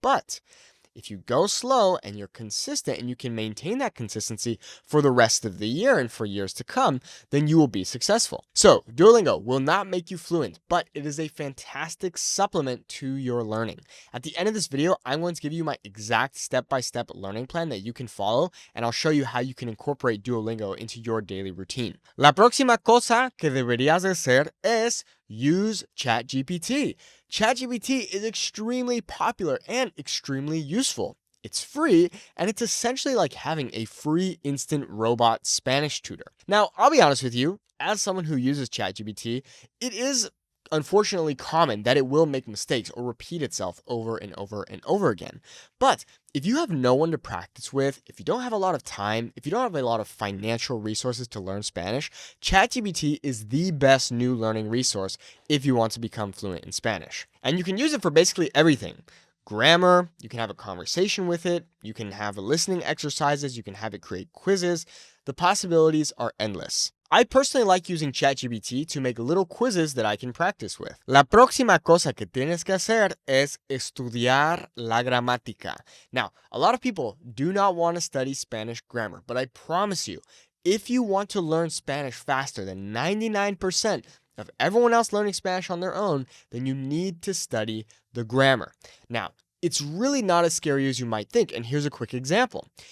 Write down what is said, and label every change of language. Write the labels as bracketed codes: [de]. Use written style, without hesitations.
[en] But if you go slow and you're consistent and you can maintain that consistency for the rest of the year and for years to come, then you will be successful. So Duolingo will not make you fluent, but it is a fantastic supplement to your learning. At the end of this video, I'm going to give you my exact step-by-step learning plan that you can follow, and I'll show you how you can incorporate Duolingo into your daily routine. [es] La próxima cosa que deberías hacer es [en] use ChatGPT. ChatGPT is extremely popular and extremely useful. It's free, and it's essentially like having a free instant robot Spanish tutor. Now, I'll be honest with you, as someone who uses ChatGPT, it is unfortunately common that it will make mistakes or repeat itself over and over and over again. But if you have no one to practice with, if you don't have a lot of time, if you don't have a lot of financial resources to learn Spanish, ChatGPT is the best new learning resource if you want to become fluent in Spanish. And you can use it for basically everything. Grammar, you can have a conversation with it, you can have listening exercises, you can have it create quizzes. The possibilities are endless. I personally like using ChatGPT to make little quizzes that I can practice with. [es] La próxima cosa que tienes que hacer es estudiar la gramática. [en] Now, a lot of people do not want to study Spanish grammar, but I promise you, if you want to learn Spanish faster than 99% of everyone else learning Spanish on their own, then you need to study the grammar. Now, it's really not as scary as you might think, and here's a quick example.